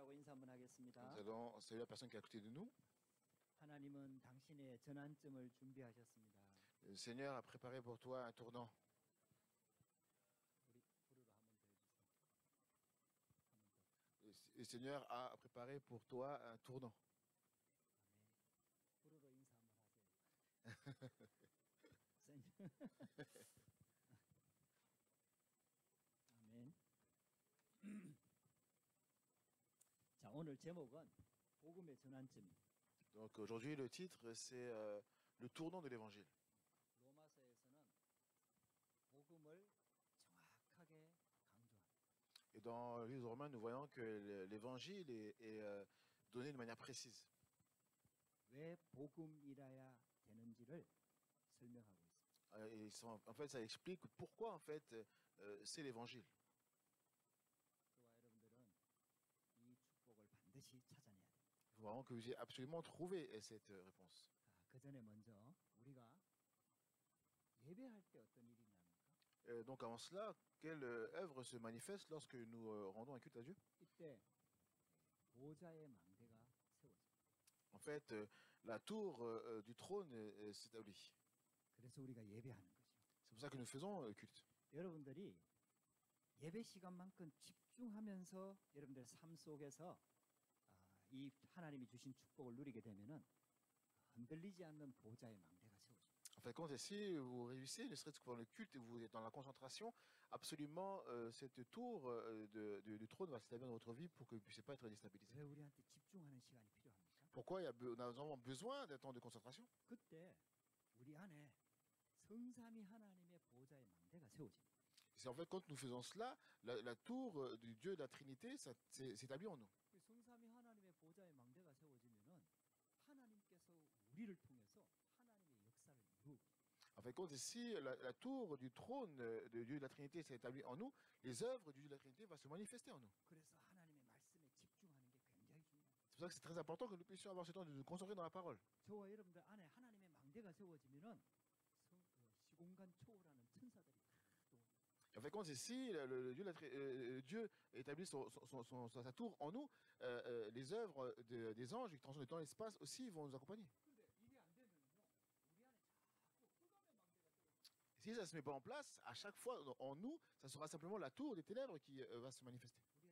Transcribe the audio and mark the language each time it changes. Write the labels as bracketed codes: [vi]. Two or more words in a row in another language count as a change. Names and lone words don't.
[ko] 인사 한번 하겠습니다. [fr] Nous allons saluer la personne qui est à côté de nous. [ko] 하나님은 당신의 전환점을 준비하셨습니다. [fr] Le Seigneur a préparé pour toi un tournant. [ko] 우리 부르러 한번 더 해주세요. 한번 더. [fr] Le Seigneur a préparé pour toi un tournant. [ko] 아멘. 부르러 인사 한번 하세요. 아멘. 자, 오늘 제목은 복음의 전환점입니다. [fr] Donc aujourd'hui, le titre, c'est le tournant de l'évangile. [ko] 로마서에서는 복음을 정확하게 강조합니다. [fr] Et dans le livre de Romains, nous voyons que l'évangile est donné de manière précise. [ko] 왜 복음이라야 되는지를 설명하고 있습니다. [fr] Et en fait, ça explique pourquoi en fait c'est l'évangile. [ko] 저와 여러분들은 이 축복을 반드시 찾아내야 됩니다. [fr] Il faut vraiment que vous ayez absolument trouvé cette réponse. [ko] 그 전에 먼저 우리가 예배할 때 어떤 일이 있냐면까? [fr] Donc avant cela, quelle œuvre se manifeste lorsque nous rendons un culte à Dieu? [ko] 이때 보좌의 망대가 세워집니다. [fr] En fait, la tour du trône s'établit. [ko] 그래서 우리가 예배하는 거죠. [fr] C'est pour ça que nous faisons le culte. [ko] 여러분들이 예배 시간만큼 집중하면서 여러분들 삶 속에서 이 하나님이 주신 축복을 누리게 되면은 흔들리지 않는 보좌의 망대가 세워집니다. [fr] En fait, quand si vous réussissez, ne serait-ce que pendant le culte et vous êtes dans la concentration, absolument cette tour du trône va s'établir dans votre vie pour que vous ne puissiez pas être déstabilisé. [ko] 왜 우리한테 집중하는 시간이 필요합니까? [fr] Pourquoi on a vraiment besoin d'un temps de concentration? [ko] 그때 우리 안에 성삼위 하나님의 보좌의 망대가 세워집니다. [fr] C'est en fait quand nous faisons cela, la tour du Dieu de la Trinité s'établit en nous. [ko] 성삼위 하나님의 보좌의 망대가 세워지면은 하나님께서 우리를 통해서 하나님의 역사를 이루고. [fr] En fait, quand si la tour du trône de Dieu de la Trinité s'est établie en nous, les œuvres du Dieu de la Trinité vont se manifester en nous. [ko] 그래서 하나님의 말씀에 집중하는 게 굉장히 중요합니다. [fr] C'est pour ça que c'est très important que nous puissions avoir ce temps de nous concentrer dans la parole. [ko] 저와 여러분들 안에 하나님의 망대가 세워지면은 시공간 초월하는 천사들이 다 들어옵니다. [fr] En fait, quand si Dieu établit sa tour en nous, les œuvres des anges qui transcendent le temps et l'espace aussi vont nous accompagner. Si ça ne se met pas en place, à chaque fois en nous, ça sera simplement la tour des ténèbres qui va se manifester.